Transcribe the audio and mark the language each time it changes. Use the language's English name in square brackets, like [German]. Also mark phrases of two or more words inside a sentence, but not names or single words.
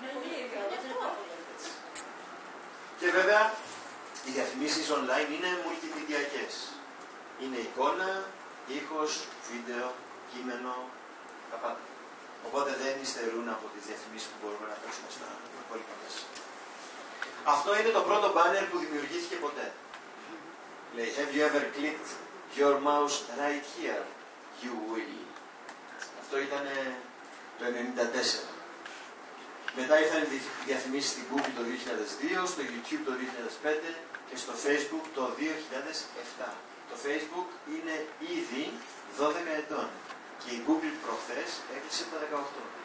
[Greek] Και βέβαια, οι διαφημίσεις online είναι multimediaικές. Είναι εικόνα, ήχος, βίντεο, κείμενο, τα πάντα. Οπότε δεν υστερούν από τις διαφημίσεις που μπορούμε να παίξουμε στα υπόλοιπα μέσα. Αυτό είναι το πρώτο banner που δημιουργήθηκε ποτέ. Λέει, [English] have you ever clicked your mouse right here? You will. [Greek] Αυτό ήταν το 1994. Μετά ήρθαν οι διαφημίσεις στην Google το 2002, στο YouTube το 2005 και στο Facebook το 2007. Το Facebook είναι ήδη 12 ετών και η Google προχθές έκλεισε τα 18.